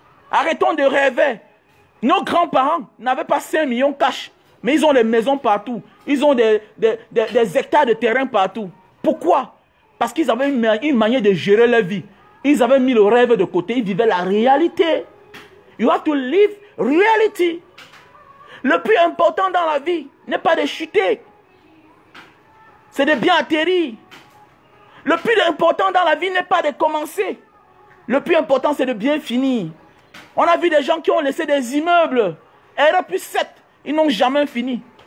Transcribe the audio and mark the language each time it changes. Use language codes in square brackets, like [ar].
[fr] Arrêtons de rêver. Nos grands-parents n'avaient pas 5 millions cash, mais ils ont des maisons partout. Ils ont des hectares de terrain partout. Pourquoi? Parce qu'ils avaient une manière de gérer leur vie. Ils avaient mis le rêve de côté. Ils vivaient la réalité. [en] You have to live reality. [fr] Le plus important dans la vie n'est pas de chuter. C'est de bien atterrir. Le plus important dans la vie n'est pas de commencer. Le plus important, c'est de bien finir. On a vu des gens qui ont laissé des immeubles. R+7, ils n'ont jamais fini.